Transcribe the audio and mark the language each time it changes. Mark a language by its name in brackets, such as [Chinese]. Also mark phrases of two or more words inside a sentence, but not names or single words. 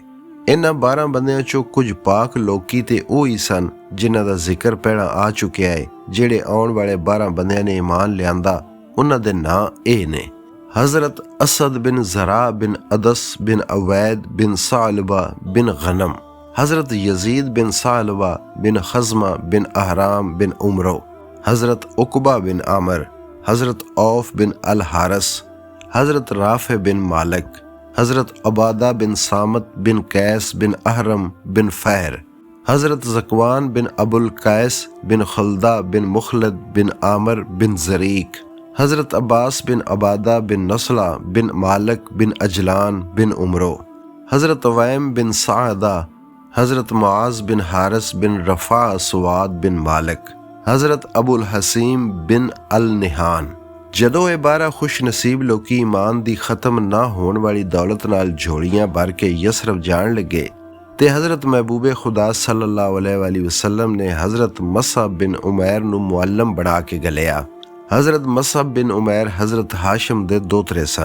[Punjabi] ਇਹਨਾਂ 12 ਬੰਦਿਆਂ ਚੋਂ ਕੁਝ ਪਾਕ ਲੋਕੀ ਤੇ ਉਹ ਹੀ ਸਨ ਜਿਨ੍ਹਾਂ ਦਾ ਜ਼ਿਕਰ ਪਹਿਲਾਂ ਆ ਚੁੱਕਿਆ ਹੈ। ਜਿਹੜੇ ਆਉਣ ਵਾਲੇ 12 ਬੰਦਿਆਂ ਨੇ ਈਮਾਨ ਲਿਆਂਦਾ, ਉਹਨਾਂ ਦੇ ਨਾਂ ਇਹ ਨੇ: ਹਜ਼ਰਤ ਅਸਦ ਬਿਨ ਜ਼ਰਾ ਬਿਨ ਅਦਸ ਬਿਨ ਅਵੈਦ ਬਿਨ ਸਾਲਬਾ ਬਿਨ ਗਨਮ, हज़रत यजीद बिन सालवा बिन खज़मा बिन अहराम बिन उमरो, हज़रत उकबा बिन आमर, हज़रत औफ बिन अल हारस, हज़रत राफ़े बिन मालिक, हज़रत अबादा बिन सामत बिन कैस बिन अहरम बिन फ़ैर, हज़रत ज़कवान बिन अबुल कैस बिन खलदा बिन मुखलद बिन आमर बिन ज़रीक, हज़रत अब्बास बिन अबादा बिन नसला बिन मालिक बिन अजलान बिन उमरो, हज़रत वैम बिन सादा, हज़रत मुआज़ बिन हारिस बिन रफ़ा सुवाद बिन मालिक, हज़रत अबुल हसीम बिन अल निहान। ਜਦੋਂ ਇਹ 12 ਖੁਸ਼ ਨਸੀਬ ਲੋਕੀ ਈਮਾਨ ਦੀ ਖਤਮ ਨਾ ਹੋਣ ਵਾਲੀ ਦੌਲਤ ਨਾਲ ਝੋਲੀਆਂ ਭਰ ਕੇ ਯਸਰਬ ਜਾਣ ਲੱਗੇ ਤੇ ਹਜ਼ਰਤ ਮਹਿਬੂਬੇ ਖੁਦਾ ਸੱਲੱਲਾਹੁ ਅਲੈਹਿ ਵਸੱਲਮ ਨੇ ਹਜ਼ਰਤ ਮਸਅਬ ਬਿਨ ਉਮੈਰ ਨੂੰ ਮੁਅੱਲਮ ਬਣਾ ਕੇ ਗਲਿਆ। ਹਜ਼ਰਤ ਮਸਅਬ ਬਿਨ ਉਮੈਰ ਹਜ਼ਰਤ ਹਾਸ਼ਮ ਦੇ ਦੋਤਰੇ ਸਨ।